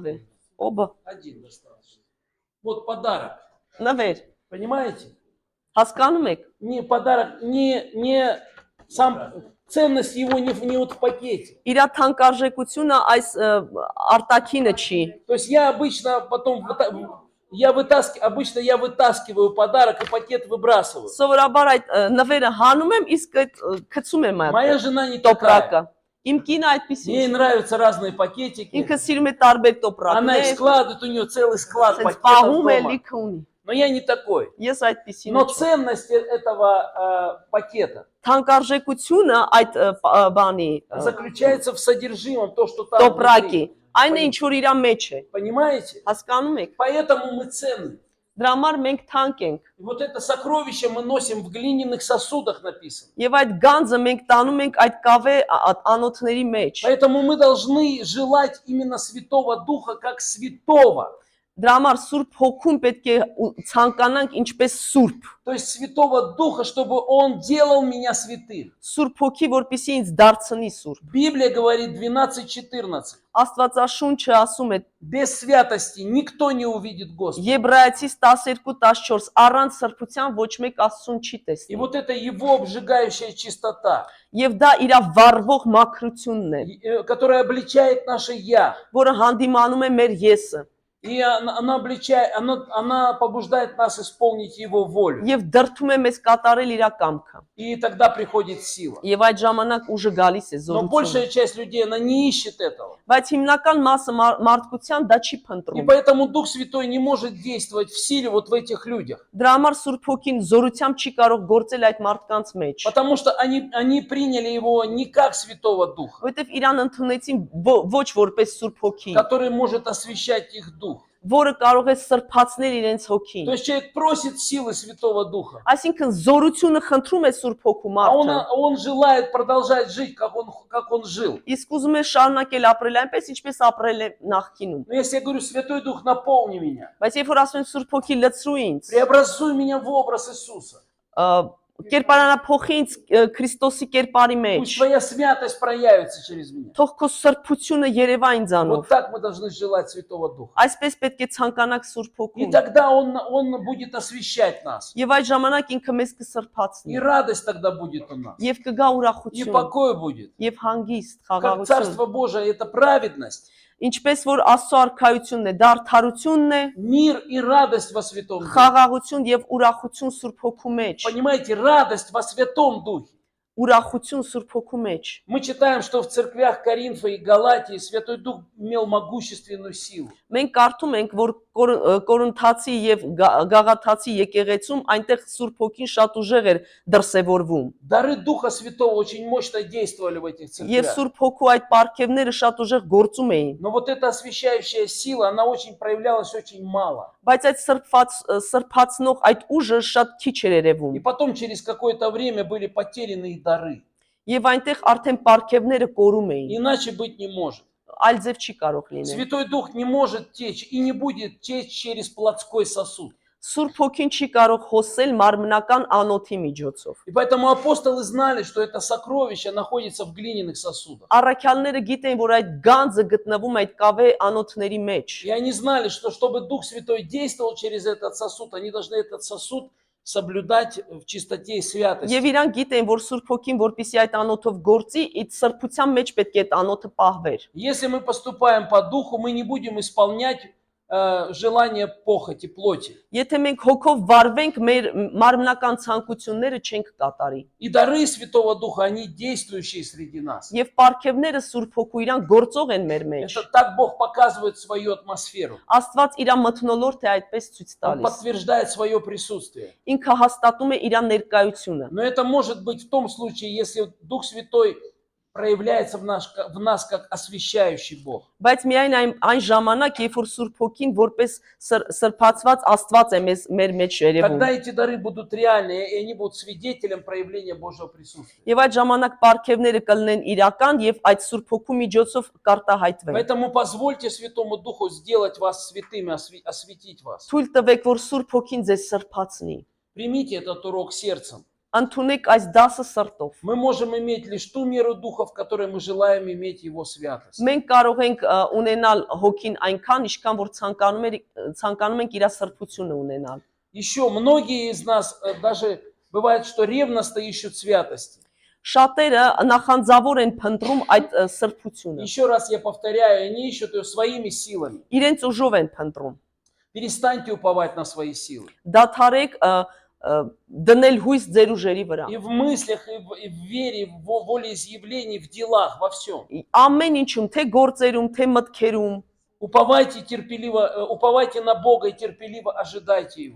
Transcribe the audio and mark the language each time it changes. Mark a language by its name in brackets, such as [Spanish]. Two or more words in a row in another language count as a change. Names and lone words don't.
[Armenian] տվել։ Օբա, [Russian] Один достаточно. Вот подарок. [Armenian] նվեր։ [Russian] Понимаете? [Armenian] Հասկանում եք։ [Russian] Не подарок, не сам ценность его не вот в пакете. [Armenian] Իր թանկարժեքությունը այս արտաքինը չի։ [Russian] То есть я обычно потом обычно я вытаскиваю подарок и пакет выбрасываю. [Armenian] Սովորաբար այդ նվերը հանում եմ, իսկ այդ գցում եմ [Russian] Моя [Armenian] այդ [Russian] жена не такая. [Armenian] տոպրակը։ Իմ կինը այդպեսի։ [Russian] Ей нравятся разные пакетики. [Armenian] Ինքը սիրում է տարբեր [Russian] Она их [Armenian] տոպրակներ, [Russian] складывает, у нее целый склад [Armenian] ասես [Russian] пакетов [Armenian] պահում է, [Russian] дома. [Armenian] լիքը ունի։ [Russian] Но я не такой. [Armenian] Ես այդպեսին [Russian] Но [Armenian] չեմ։ [Russian] ценность этого пакета [Armenian] Թանկարժեքությունը այդ բանի [Russian] заключается в содержимом, то, что там [Armenian] տոպրակի, [Russian] внутри. [Armenian] այն է ինչ որ իր մեջ է։ [Russian] Понимаете? [Armenian] Հասկանում եք։ [Russian] Поэтому мы ценны. [Armenian] Դրա համար մենք թանկ ենք։ [Russian] И вот это сокровище мы носим в глиняных сосудах написано. [Armenian] Եվ այդ գանձը մենք տանում ենք այդ կավե անոթների մեջ։ [Russian] Поэтому мы должны желать именно Святого Духа как святого. [Armenian] Դրա համար Սուրբ Հոգուն պետք է ցանկանանք ինչպես Սուրբ։ [Russian] То есть Святого Духа, чтобы Он делал меня святым. [Armenian] Սուրբ Հոգի, որպեսզի ինձ դարձնի Սուրբ։ [Russian] Библия говорит 12:14. [Armenian] Աստվածաշունչը ասում է [Russian] Без святости никто не увидит Господа. [Armenian] Եբրայեցիս 12:14 առանց սրբության ոչ մեկ Աստծուն չի [Russian] И [Armenian] տեսնի։ [Russian] вот это Его обжигающая чистота, [Armenian] Եվ դա իր վառվող մաքրությունն է, [Russian] которая обличает наше «я». [Armenian] որը հանդիմանում է մեր եսը [Russian] И она побуждает нас исполнить Его волю. [Armenian] եւ դրթում է մեզ կատարել իր կամքը։ [Russian] И тогда приходит сила. [Armenian] Եւ այդ ժամանակ ուժը գալիս է [Russian] Но [Armenian] զորությունը։ [Russian] большая часть людей, она не ищет этого. [Armenian] Բայց հիմնական մասը մարդկության դա չի [Russian] И [Armenian] փնտրում։ [Russian] поэтому Дух Святой не может действовать в силе вот в этих людях. [Armenian] Դրա համար Սուրբ Հոգին զորությամբ չի կարող գործել այդ մարդկանց մեջ, [Russian] Потому что они приняли Его не как Святого Духа, [Armenian] որովհետեւ իրան ընդունեցին ոչ որպես Սուրբ Հոգի, [Russian] который может освещать их дух. [Armenian] որը կարող է սրբացնել իրենց հոգին։ [Russian] То есть человек просит силы Святого Духа, [Armenian] Այսինքն զորությունը խնդրում է Սուրբ Հոգու [Russian] а [Armenian] մարդը, [Russian] он желает продолжать жить, как он жил. [Armenian] իսկ ուզում է շարունակել ապրել այնպես, ինչպես ապրել է նախկինում։ [Russian] Но если я говорю, Святой Дух, наполни меня, [Armenian] Բայց երբ որ ասում եմ Սուրբ Հոգի լցրու ինձ, [Russian] преобразуй меня в образ Иисуса. [Armenian] կերպարանափոխի ինձ Քրիստոսի կերպարի մեջ, [Russian] Пусть твоя святость проявится через меня. [Armenian] թող քո սրբությունը երևա ինձանով։ [Russian] Вот так мы должны желать Святого Духа. [Armenian] Այսպես պետք է ցանկանաք Սուրբ [Russian] И [Armenian] Հոգուն։ [Russian] тогда он будет освещать нас. [Armenian] Եվ այդ ժամանակ ինքը մեզ [Russian] И [Armenian] կսրբացնի, [Russian] радость тогда будет у нас. [Armenian] եւ կգա [Russian] И [Armenian] ուրախություն, [Russian] покой будет. [Armenian] եւ հանգիստ, [Russian] Как [Armenian] խաղաղություն։ [Russian] Царство Божие – это праведность, [Armenian] Ինչպես որ Աստծո արքայությունն է, դա արդարությունն է, [Russian] мир и радость во Святом Духе. [Armenian] խաղաղություն եւ ուրախություն Սուրբ Հոգու մեջ, [Russian] Понимаете, радость во Святом Духе. [Armenian] ուրախություն Սուրբ Հոգու մեջ։ [Russian] Мы читаем, что в церквях Коринфа и Галатии Святой Дух имел могущественную силу. [Armenian] Մենք կարդում ենք, որ Կորինթացի եւ Գաղաթացի եկեղեցում այնտեղ Սուրբ Հոգին շատ ուժեղ էր դրսևորվում։ [Russian] Дары Духа Святого очень мощно действовали в этих [Armenian] Եվ [Russian] церквях. [Armenian] Սուրբ Հոգու այդ պարգևները շատ ուժեղ գործում էին։ [Russian] Но вот эта освящающая сила, она очень проявлялась очень мало. [Armenian] Բայց այդ սրբացնող այդ ուժը շատ քիչ էր երևում։ [Russian] И потом через какое-то время были потеряны их дары. [Armenian] Եվ այնտեղ արդեն պարգևները կորում էին։ [Russian] Иначе быть не может. [Armenian] Այլ ձև չի կարող լինել։ [Russian] Святой Дух не может течь и не будет течь через плотской сосуд. [Armenian] Սուրբ Հոգին չի կարող հոսել մարմնական անոթի միջոցով։ [Russian] И поэтому апостолы знали, что это сокровище находится в глиняных сосудах. [Armenian] Առաքյալները գիտեն, որ այդ գանձը գտնվում այդ կավե անոթների մեջ։ [Russian] И они знали, что чтобы Дух Святой действовал через этот сосуд, они должны этот сосуд соблюдать в чистоте и святости. [Armenian] Եվ իրանք գիտեն, որ Սուրբ Հոգին, որպեսզի այդ անոթով գործի, այդ սրբության մեջ պետք է այդ անոթը պահվեր։ [Russian] Если мы поступаем по Духу, мы не будем исполнять желания похоти, плоти. [Armenian] Եթե մենք հոգով վարվենք, մեր մարմնական ցանկությունները չենք կատարի։ [Russian] И дары Святого Духа, они действующие среди нас. [Armenian] Եվ պարգևները Սուրբ Հոգու իրանք գործող են մեր մեջ։ [Russian] Это так Бог показывает свою атмосферу. [Armenian] Աստված իր մթնոլորտը այդպես ցույց [Russian] Он [Armenian] տալիս։ [Russian] подтверждает свое присутствие. [Armenian] Ինքը հաստատում է իր ներկայությունը։ [Russian] Но это может быть в том случае, если Дух Святой проявляется в нас как освящающий Бог. [Armenian] Բայց միայն այն ժամանակ, երբ որ Սուրբ Հոգին որպես սրբացված Աստված է մեր մեջ երևում։ [Russian] Тогда эти дары будут реальны, и они будут свидетелем проявления Божьего присутствия. [Armenian] Եվ այդ ժամանակ պարգևները կլինեն իրական եւ այդ Սուրբ Հոգու միջոցով կարտահայտվեն։ [Russian] Поэтому позвольте Святому Духу сделать вас святыми, осветить вас. [Armenian] Թույլ տվեք, որ Սուրբ Հոգին ձեզ սրբացնի։ [Russian] Примите этот урок сердцем. [Armenian] Ընդունեք այս դասը սրտով։ [Russian] Мы можем иметь лишь ту меру духа, в которой мы желаем иметь его святость. [Armenian] Մենք կարող ենք ունենալ հոգին այնքան, ինչքան որ ցանկանում ենք իր սրբությունը ունենալ։ [Russian] Еще многие из нас даже бывает, что ревностно ищут святости. [Armenian] Շատերը նախանձավոր են փնտրում այդ սրբությունը։ [Russian] Еще раз я повторяю, они ищут ее своими силами. [Armenian] Իրենց ուժով են փնտրում։ [Russian] Перестаньте уповать на свои силы. [Armenian] Դադարեք դնել հույս ձեր ուժերի вրա։ [Russian] И в мыслях, и в вере, в волеизъявлении, в делах, во всем. [Armenian] Ամեն ինչում, թե գործերում, թե մտքերում, [Russian] Уповайте терпеливо, уповайте на Бога и терпеливо ожидайте Его.